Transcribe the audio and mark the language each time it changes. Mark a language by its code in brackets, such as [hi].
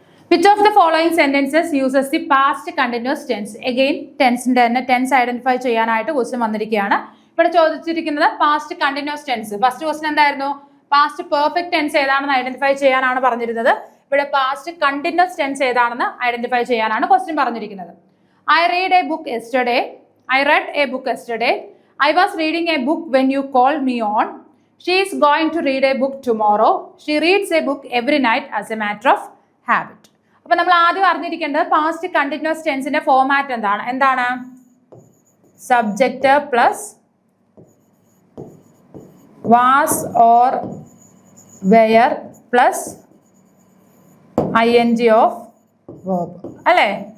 [en] Which of the following sentences uses the past continuous tense? Again, tense identify [ml] ചെയ്യാനായിട്ട് question വന്നിരിക്കുകയാണ്. ഇവിടെ ചോദിച്ചിരിക്കുന്നത് past continuous tense. First question എന്തായിരുന്നു? Past perfect tense ഏതാണെന്ന് identify ചെയ്യാനാണ് പറഞ്ഞിരുന്നത്. ഇവിടെ പാസ്റ്റ് കണ്ടിന്യൂസ് ടെൻസ് ഏതാണെന്ന് ഐഡന്റിഫൈ ചെയ്യാനാണ് ക്വസ്റ്റ്യൻ പറഞ്ഞിരിക്കുന്നത്. [en] I read a book yesterday. I read a book yesterday. I was reading a book when you called me on. She is going to read a book tomorrow. She reads a book every night as a matter of habit. [ml] അപ്പൊ നമ്മൾ ആദ്യം അറിഞ്ഞിരിക്കേണ്ടത് past continuous ടെൻസിന്റെ format എന്താണ് [en] subject plus was or were plus ING of verb [ml] അല്ലേ?